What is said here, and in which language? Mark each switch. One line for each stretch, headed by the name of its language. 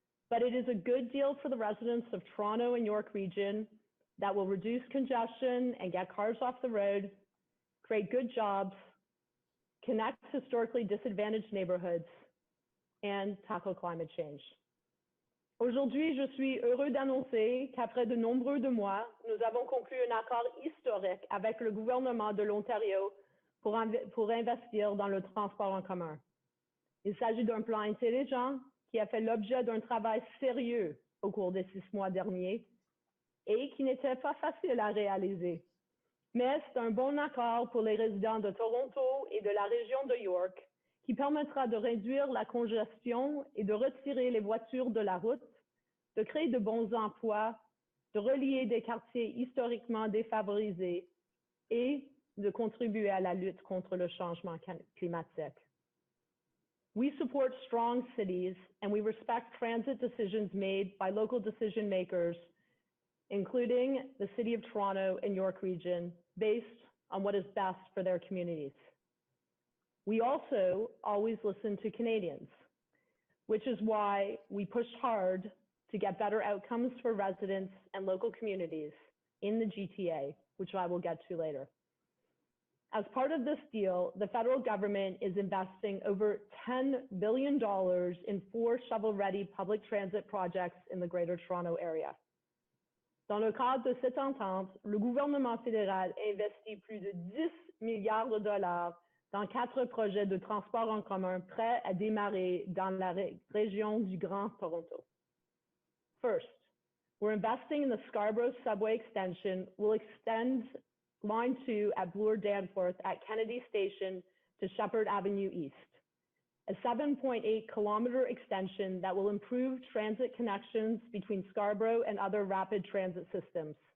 English: But it is a good deal for the residents of Toronto and York region that will reduce congestion and get cars off the road, create good jobs, connect historically disadvantaged neighborhoods, and tackle climate change.
French: Aujourd'hui, je suis heureux d'annoncer qu'après de nombreux mois, nous avons conclu un accord historique avec le gouvernement de l'Ontario pour investir dans le transport en commun. Il s'agit d'un plan intelligent qui a fait l'objet d'un travail sérieux au cours des 6 mois derniers et qui n'était pas facile à réaliser. Mais c'est un bon accord pour les résidents de Toronto et de la région de York qui permettra de réduire la congestion et de retirer les voitures de la route, de créer de bons emplois, de relier des quartiers historiquement défavorisés et de contribuer à la lutte contre le changement climatique.
English: We support strong cities and we respect transit decisions made by local decision makers, including the City of Toronto and York region, based on what is best for their communities. We also always listen to Canadians, which is why we pushed hard to get better outcomes for residents and local communities in the GTA, which I will get to later. As part of this deal, the federal government is investing over $10 billion in 4 shovel-ready public transit projects in the Greater Toronto Area.
French: Dans le cadre de cette entente, le gouvernement fédéral investit plus de 10 milliards de dollars dans 4 projets de transport en commun prêts à démarrer dans la région du Grand Toronto.
English: First, we're investing in the Scarborough subway extension, will extend Line 2 at Bloor-Danforth at Kennedy Station to Shepherd Avenue East, a 7.8-kilometer extension that will improve transit connections between Scarborough and other rapid transit systems.